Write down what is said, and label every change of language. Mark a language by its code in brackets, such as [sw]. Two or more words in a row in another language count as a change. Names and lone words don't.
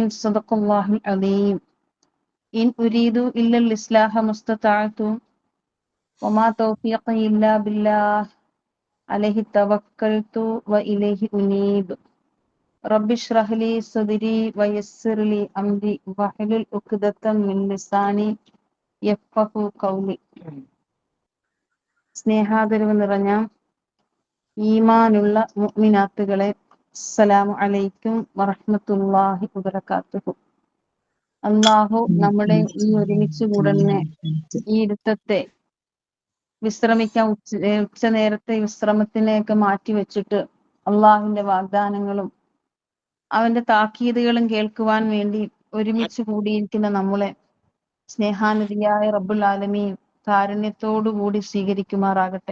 [ar] صدق الله العظيم إن أريد إلا الإصلاح ما استطعت وما توفيقي إلا بالله عليه توكلت وإليه أنيب رب اشرح لي صدري ويسر لي أمري واحلل عقدة من لساني يفقهوا قولي. [ml] സ്നേഹാദരവ് നിറഞ്ഞ ഈമാനുള്ള മുഅ്മിനാത്തുകളെ, [ar] السلام عليكم ورحمة الله وبركاته. [ml] അല്ലാഹു നമ്മുടെ ഈ ഒരുമിച്ച് കൂടുന്ന ഈ ഇരുത്തത്തെ വിശ്രമിക്കാൻ ഉച്ച നേരത്തെ വിശ്രമത്തിനെയൊക്കെ മാറ്റി വെച്ചിട്ട് അള്ളാഹുവിന്റെ വാഗ്ദാനങ്ങളും അവന്റെ താക്കീതുകളും കേൾക്കുവാൻ വേണ്ടി ഒരുമിച്ച് കൂടിയിരിക്കുന്ന നമ്മളെ സ്നേഹാനിധിയായ [ar] رب العالمين [ml] കാരുണ്യത്തോടുകൂടി സ്വീകരിക്കുമാറാകട്ടെ.